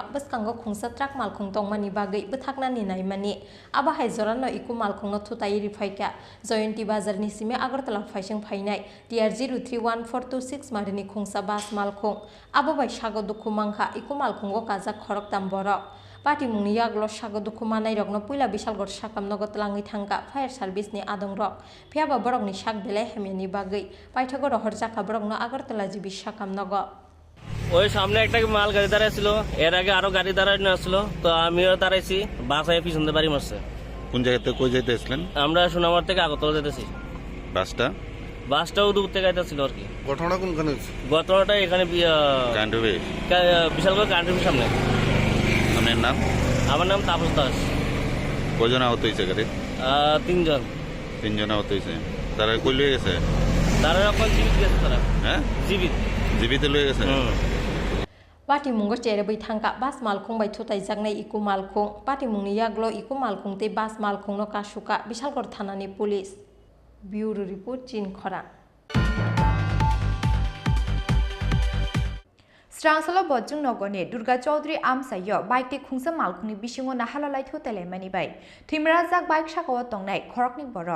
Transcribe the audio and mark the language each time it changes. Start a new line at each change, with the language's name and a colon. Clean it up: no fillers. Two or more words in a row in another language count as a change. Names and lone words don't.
Kok Borok: Buskango Khungsa Trak Malkhung Tongmani Bagai Buthakna ni Naimani Abahai Zorano Ikumal Khung no Thutai Rifaika Joyanti Bazar Nisimi Agartala Phashing Phainai TR031426 Marini Khungsa Bas Malkhung Ababai Shago Dukumangha Ikumal Khungo Kazak Khorok Tamborok Pati mungni yaglo shago dukumanai rokno puila Bishalgor sakam nogot langi thangka
English: fire service
Kok Borok: ni adong rok phiaba borok ni sak belai hemeni bagai paithago rohor jaka borok no Agartala jibi sakam nogo
Bangla: ওই সামনে একটা মাল গাড়ি দাঁড়ায় ছিল, এর আগে আরো গাড়ি দাঁড়ায় আসছিল, তো আমিও দাঁড়াইছি, বাস আয় পিছন দিয়ে বাড়ি মারছে। কোন জায়গা থেকে কই যাইতেছিলেন? আমরা সোনামার থেকে আগরতলা যেতেছি। বাসটাও দূর থেকে আইতেছিল আর কি। ঘটনা কোনখানে হচ্ছে? ঘটনাটা এখানে বিশালগড় কান্ট্রির সামনে। আপনার নাম? আমার নাম তাপস দাস। কজন আহত হয়েছে গাড়ি? 3 জন। 3 জন আহত হয়েছে। তারা কই লয়ে গেছে? তারা এখন জীবিত গেছে তারা। হ্যাঁ? জীবিত লয়ে গেছে।
Kok Borok: Pati mungo chere bai thangka bas malkhung bai thutai jagnai iku malkhung pati mungni yaglo iku malkhung te bas malkhung no kasuka Bishalgor thanani
English: police bureau report
Kok Borok: chin khora Strangsala Bojung Nogone Durga Chaudhary Amsayo Bike te Khungsa Malkhungni Bishingo Nahalalai Thutele Manibai Thimrazak Bike Shakawa Tongnai Khorokni Borok